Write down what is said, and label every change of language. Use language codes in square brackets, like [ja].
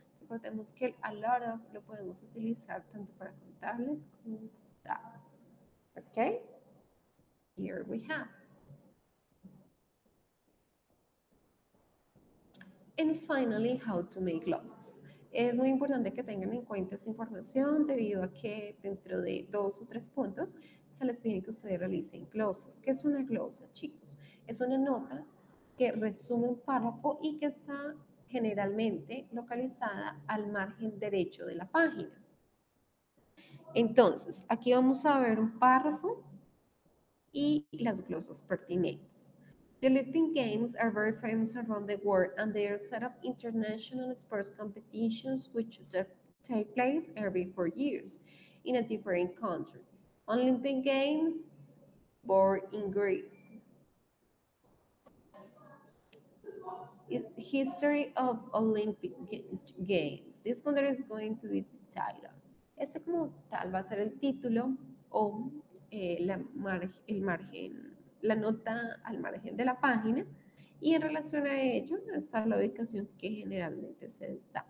[es] Recordemos que el a lot of lo podemos utilizar tanto para contables como contadas. [en] Okay? Here we have. And finally, how to make glosses. [es] Es muy importante que tengan en cuenta esta información debido a que dentro de 2 o 3 puntos se les pide que ustedes realicen glosas. ¿Qué es una glosa, chicos? Es una nota que resume un párrafo y que está generalmente localizada al margen derecho de la página. Entonces, aquí vamos a ver un párrafo y las glosas pertinentes. [en] The Olympic Games are very famous around the world and they are set up international sports competitions which take place every 4 years in a different country. Olympic Games born in Greece. History of Olympic Games. This one is going to be the title. [es] Este como tal va a ser el título o el margen, la nota al margen de la página y en relación a ello está la ubicación que generalmente se les.